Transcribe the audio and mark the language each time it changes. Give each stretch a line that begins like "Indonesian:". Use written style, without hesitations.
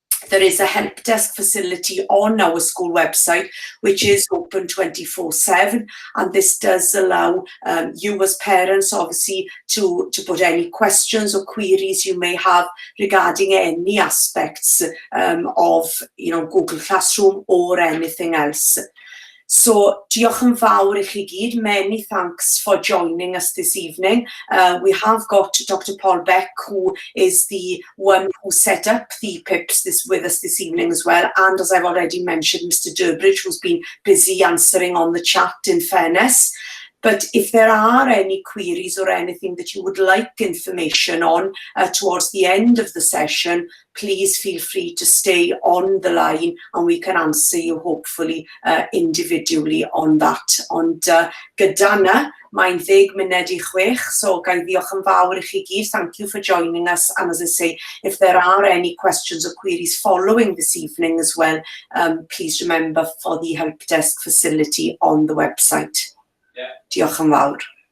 English: There is a help desk facility on our school website, which is open 24/7, and this does allow you as parents, obviously, to put any questions or queries you may have regarding any aspects of, you know, Google Classroom or anything else.
Welsh: So, diolch yn fawr I chi gyd.
English: Many thanks for joining us this evening. We have got Dr. Paul Beck, who is the one who set up the PIPs with us this evening as well. And as I've already mentioned, Mr. Durbridge, who's been busy answering on the chat, in fairness. But if there are any queries or anything that you would like information on towards the end of the session, please feel free to stay on the line and we can answer you hopefully individually on that.
Welsh: Ond gyda na, mae'n 10 munud I 6, so gai ddiolch yn fawr I chi gyd.
English: Thank you for joining us. And as I say, if there are any questions or queries following this evening as well, please remember for the help desk facility on the website. Yeah.
Welsh: Diolch yn fawr.